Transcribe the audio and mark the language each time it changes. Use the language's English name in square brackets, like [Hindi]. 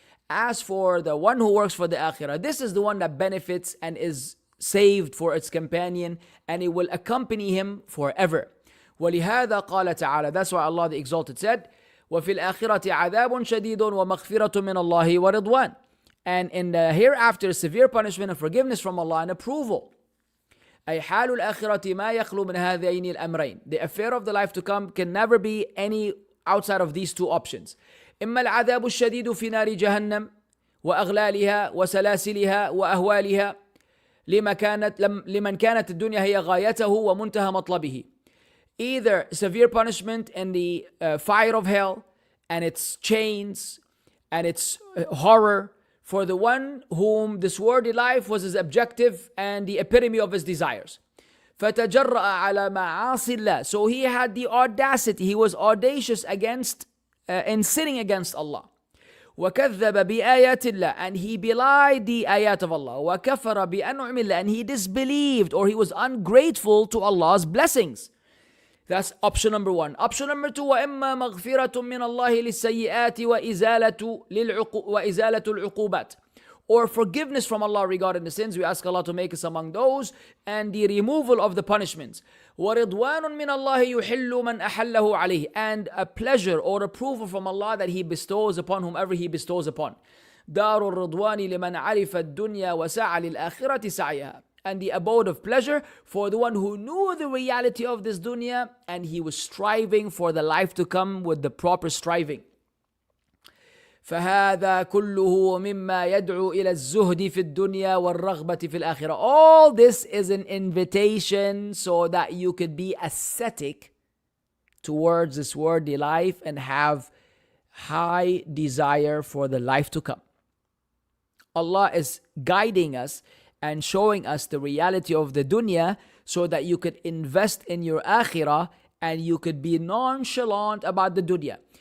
[English] As for the one who works for the akhirah, this is the one that benefits and is saved for its companion, and it will accompany him forever. [Arabic] ولهذا قال تعالى, [English] that's why Allah the Exalted said, [Arabic] وفي الآخرة عذاب شديد ومغفرة من الله ورضوان. [English] And in the hereafter, severe punishment and forgiveness from Allah and approval. [Arabic] أي حال الآخرة ما يخلو من هذين الأمرين. [English] The affair of the life to come can never be any outside of these two options. [Arabic] إما العذاب الشديد في نار جهنم وأغلالها وسلاسلها وأهوالها لمن كانت الدنيا هي غايته ومنتهى مطلبه. [English] Either severe punishment in the fire of hell and its chains and its horror for the one whom this worldly life was his objective and the epitome of his desires. [Arabic] فَتَجَرَّأَ عَلَى مَعَاصِ اللَّهِ. [English] So he had the audacity, he was audacious in sinning against Allah. [Arabic] وَكَذَّبَ بِآيَاتِ اللَّهِ. [English] And he belied the ayat of Allah. [Arabic] وَكَفَرَ بِأَنْعُمِ اللَّهِ. [English] And he disbelieved or he was ungrateful to Allah's blessings. That's option number one. Option number two, [Arabic] وَإِمَّا مَغْفِرَةٌ مِّنَ اللَّهِ لِلسَّيِّئَاتِ وَإِزَالَةُ الْعُقُوبَاتِ. [English] Or forgiveness from Allah regarding the sins. We ask Allah to make us among those, and the removal of the punishments. [Arabic] وَرِضْوَانٌ مِّنَ اللَّهِ يُحِلُّ مَنْ أَحَلَّهُ عَلَيْهِ. [English] And a pleasure or approval from Allah that He bestows upon whomever He bestows upon. [Arabic] دَارُ الرِّضْوَانِ لِمَنْ عَرِفَ الدُّنْيَا وَسَعَى لِلْآخِرَةِ سَعْيَهَا. [English] And the abode of pleasure for the one who knew the reality of this dunya and he was striving for the life to come with the proper striving. [Arabic] فهذا كله مما يدعو إلى الزهد في الدنيا والرغبة في الآخرة. [English] All this is an invitation so that you could be ascetic towards this worldly life and have high desire for the life to come. Allah is guiding us and showing us the reality of the dunya so that you could invest in your akhirah and you could be nonchalant about the dunya.